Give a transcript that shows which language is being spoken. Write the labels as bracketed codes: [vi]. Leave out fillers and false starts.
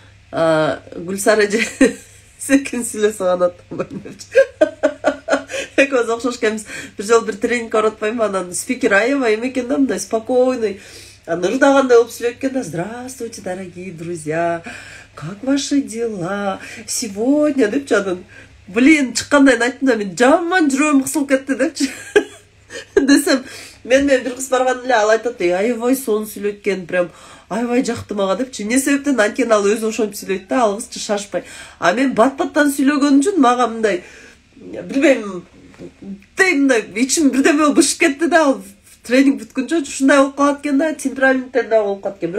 [ky] Гүлсара эже секин сүйлөсө гана атпайм депчи. Экөөбүз окшош экенбиз. Бир жолу бир тренинг барып атпаймынбы, анан спикер аябай эме экен да, мындай спокойный, ырдагандай болуп сүйлөйт экен да. [ru] Здравствуйте, дорогие друзья. Как ваши дела? [ky] Сегодня депчи, анан чыккандайын айттым да, мен жаман жүрөгүм кысылып кетти депчи. Десем, мен бир кыз барган эле, ал айтат, аябай сонун сүйлөйт экен, прям аябай жакты мага депчи. Эмне себептен? Анткени ал өзү ошентип сүйлөйт да, ал кызчы шашпай. А мен бат-баттан сүйлөгөн үчүн мага мындай, билбейм, мындай ичим бирдеме болуп бышып кетти да, ал тренинг бүткөнчө ушундай болуп калат экен да, темпераменттен да болуп калат экен.